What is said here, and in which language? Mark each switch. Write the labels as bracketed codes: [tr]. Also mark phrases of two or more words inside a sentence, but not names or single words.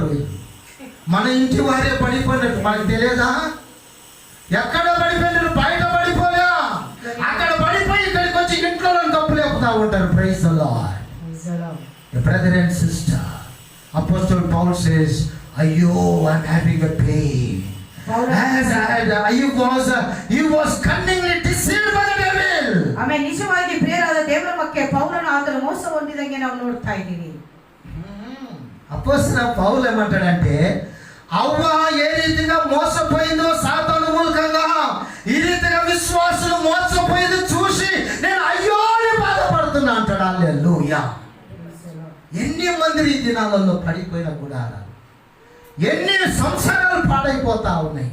[te] వీళ్ళు మన ఇంటి వారే పడిపోయినట్టు మనకు తెలియదా? ఎక్కడ పడిపోయినారు? బయట పడిపోయా, అక్కడ పడిపోయి ఇక్కడికి వచ్చి ఇంట్లో కప్పు లేపుతా ఉంటారు. [en] Praise Allah. Brother and sister, apostle Paul says, ayyo I'm having a pain. He was cunningly deceived by the devil. [kn] ಆಮೇಲೆ ನಿಜವಾಗಿ ಪ್ರಿಯರಾದ ದೇವರ ಮಕ್ಕಳೇ, ಪೌಲನು ಆತನ ಮೋಸ ಹೊಂದಿದಂಗೆ ನಾವು ನೋಡ್ತಾ ಇದ್ದೀವಿ. [te] అపోస్తలుడైన పౌలు ఏమంటాడంటే, అవ్వ ఏ రీతిగా మోసపోయిందో సాతాను మూలకంగా, ఈ రీతిగా విశ్వాసులు మోసపోయింది చూసి నేను అయ్యో అని బాధపడుతున్నా అంటాడు. హల్లెలూయా. ఎన్ని మంది ఈ దినాలలో పడిపోయిన గుడారాలు, ఎన్ని సంసారాలు పాడైపోతా ఉన్నాయి.